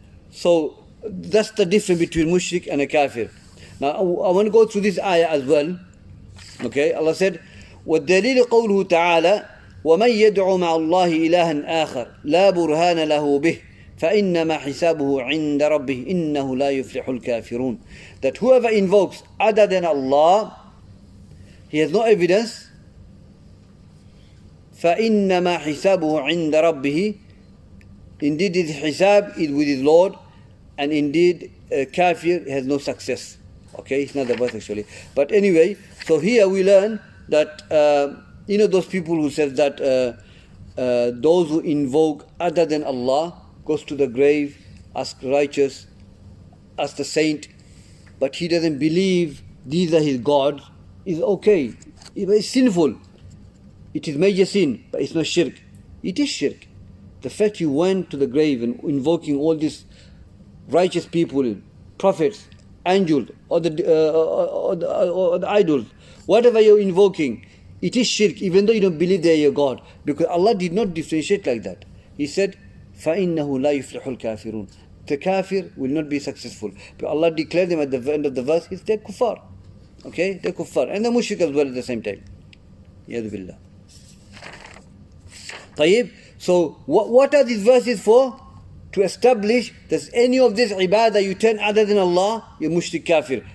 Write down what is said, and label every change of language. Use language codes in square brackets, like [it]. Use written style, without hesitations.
[en] So that's the difference between mushrik and a kafir. Now I want to go through this ayah as well. Okay, Allah said, [ar] وَالدَّلِيلُ قَوْلُهُ تَعَالَى وَمَنْ يَدْعُ مَعَ اللَّهِ إِلَهًا آخَرَ لَا بُرْهَانَ لَهُ بِهِ فَإِنَّمَا حِسَابُهُ عِنْدَ رَبِّهِ إِنَّهُ لَا يُفْلِحُ الْكَافِرُونَ. [en] That whoever invokes other than Allah, he has no evidence. [ar] فَإِنَّمَا حِسَابُهُ عِنْدَ رَبِّهِ. [en] Indeed his hisab is with his Lord, and indeed kafir has no success. Okay, it's not the verse actually. But anyway, so here we learn that those people who says that those who invoke other than Allah goes to the grave, ask righteous, ask the saint, but he doesn't believe these are his gods, is okay. It's sinful. It is major sin, but it's not shirk. It is shirk. The fact you went to the grave and invoking all these righteous people, prophets, angels, or the idols, whatever you're invoking, it is shirk, even though you don't believe they are your God. Because Allah did not differentiate like that. He said, [ar] فَإِنَّهُ لَا يُفْلِحُ الْكَافِرُونَ. [en] The kafir will not be successful. But Allah declared them at the end of the verse, they're kuffar. Okay? They're kuffar. And the mushrik as well at the same time. Yadu billah. طيب. So what are these verses for? To establish that any of this ibadah you turn other than Allah, you're mushrik kafir.